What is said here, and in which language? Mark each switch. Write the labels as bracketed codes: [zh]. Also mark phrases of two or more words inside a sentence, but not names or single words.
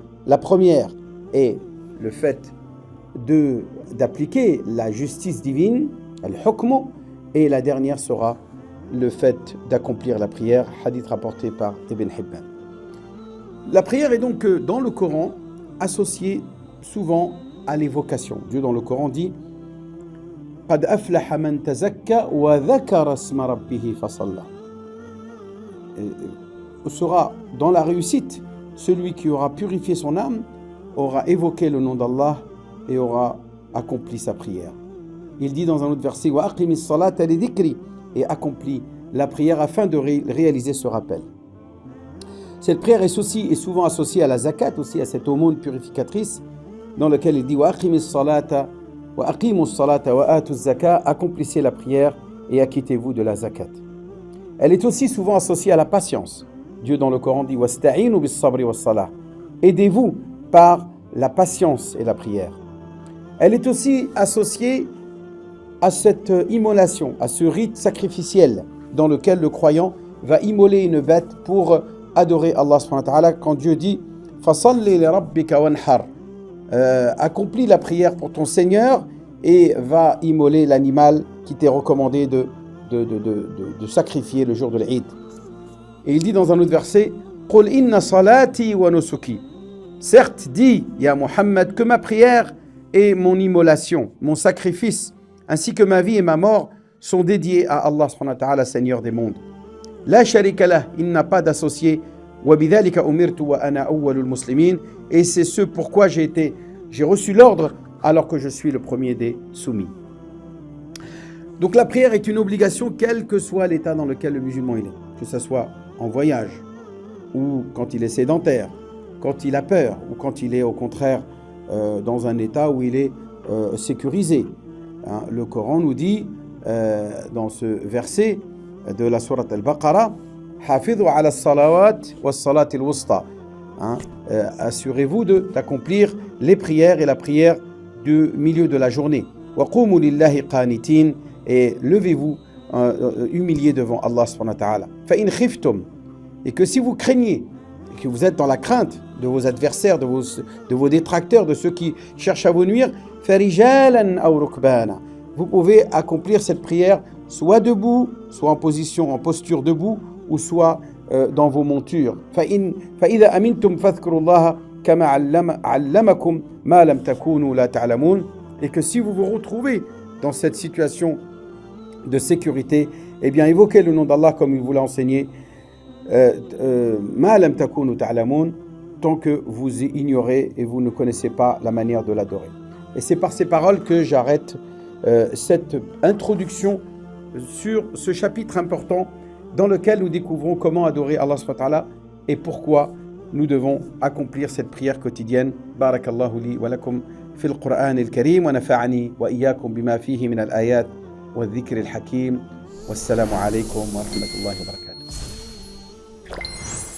[fr] La première est le fait d'appliquer la justice divine, al-hukm, et la dernière sera le fait d'accomplir la prière, hadith rapporté par Ibn Hibban. La prière est donc dans le Coran associée souvent à l'évocation. Dieu dans le Coran dit [ar] قد أفلح من تزكى وذكر اسم ربه فصلى. [fr] Sera dans la réussite celui qui aura purifié son âme, aura évoqué le nom d'Allah et aura accompli sa prière. Il dit dans un autre verset [ar] وأقم الصلاة لذكري, [fr] et accomplit la prière afin de réaliser ce rappel. Cette prière est souvent associée à la zakat, aussi à cette aumône purificatrice, dans laquelle il dit [ar] وأقيموا الصلاة وأقيموا الصلاة وآتوا الزكاة, [fr] accomplissez la prière et acquittez-vous de la zakat. Elle est aussi souvent associée à la patience. Dieu dans le Coran dit [ar] واستعينوا بالصبر والصلاة, [fr] aidez-vous par la patience et la prière. Elle est aussi associée à cette immolation, à ce rite sacrificiel dans lequel le croyant va immoler une bête pour adorer Allah [ar] سبحانه وتعالى, [fr] quand Dieu dit [ar] فصل لربك وانحر, [fr] accomplis la prière pour ton Seigneur et va immoler l'animal qui t'est recommandé de sacrifier le jour de l'Eid. Et il dit dans un autre verset, [ar] قل إن صلاتي ونسكي. [fr] Certes, dis, [ar] يا محمد, [fr] que ma prière et mon immolation, mon sacrifice, ainsi que ma vie et ma mort sont dédiés à Allah [ar] سبحانه وتعالى, [fr] Seigneur des mondes. [ar] لا شريك له, [fr] il n'a pas d'associé. [ar] وبذلك أمرت وأنا أول المسلمين. [fr] Et c'est ce pourquoi j'ai reçu l'ordre alors que je suis le premier des soumis. Donc la prière est une obligation quel que soit l'état dans lequel le musulman est, que ce soit en voyage ou quand il est sédentaire, quand il a peur ou quand il est au contraire dans un état où il est sécurisé. Hein, le Coran nous dit dans ce verset de la sourate Al-Baqarah, [ar] حافظوا على الصلوات والصلاة الوسطى. [fr] Assurez-vous d'accomplir les prières et la prière du milieu de la journée. [ar] وقوموا لله قانتين, [fr] et levez-vous humiliés devant Allah [ar] سبحانه وتعالى. فإن خفتم, [fr] et que si vous craignez, et que vous êtes dans la crainte de vos adversaires, de vos détracteurs, de ceux qui cherchent à vous nuire, [ar] فرجالا أو ركبانا, [fr] vous pouvez accomplir cette prière soit debout, soit en posture debout, ou soit dans vos montures. [ar] فَإِذَا أَمِنْتُمْ فَاذْكُرُوا اللَّهَ كَمَا عَلَّمَكُمْ مَا لَمْ تَكُونُوا لَا تَعْلَمُونَ. [fr] Et que si vous vous retrouvez dans cette situation de sécurité, eh bien évoquez le nom d'Allah comme il vous l'a enseigné, [ar] مَا لَمْ تَكُونُوا تَعْلَمُونَ, [fr] tant que vous ignorez et vous ne connaissez pas la manière de l'adorer. Et c'est par ces paroles que j'arrête cette introduction sur ce chapitre important dans lequel nous découvrons comment adorer Allah [ar] سبحانه وتعالى [fr] et pourquoi nous devons accomplir cette prière quotidienne. [ar] بارك الله لي ولكم في القرآن الكريم ونفعني وإياكم بما فيه من الآيات والذكر الحكيم. والسلام عليكم ورحمة الله وبركاته.